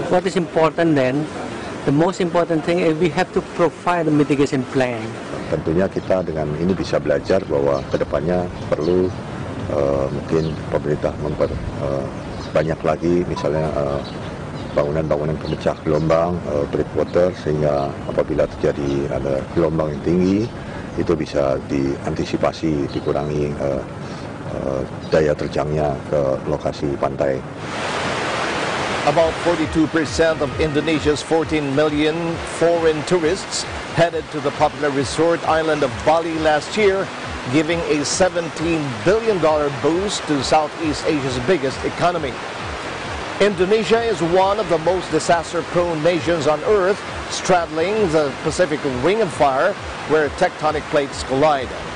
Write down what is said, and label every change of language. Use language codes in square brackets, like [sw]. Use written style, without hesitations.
[en] What is important then? The most important thing is we have to provide a mitigation plan. [id] Tentunya kita dengan ini bisa belajar bahwa kedepannya perlu mungkin pemerintah banyak lagi misalnya bangunan-bangunan pemecah gelombang, breakwater, sehingga apabila terjadi ada gelombang yang tinggi itu bisa diantisipasi, dikurangi daya terjangnya ke lokasi pantai. [en] About 42% of Indonesia's 14 million foreign tourists headed to the popular resort island of Bali last year, giving a $17 billion boost to Southeast Asia's biggest economy. Indonesia is one of the most disaster-prone nations on Earth, straddling the Pacific Ring of Fire, where tectonic plates collide.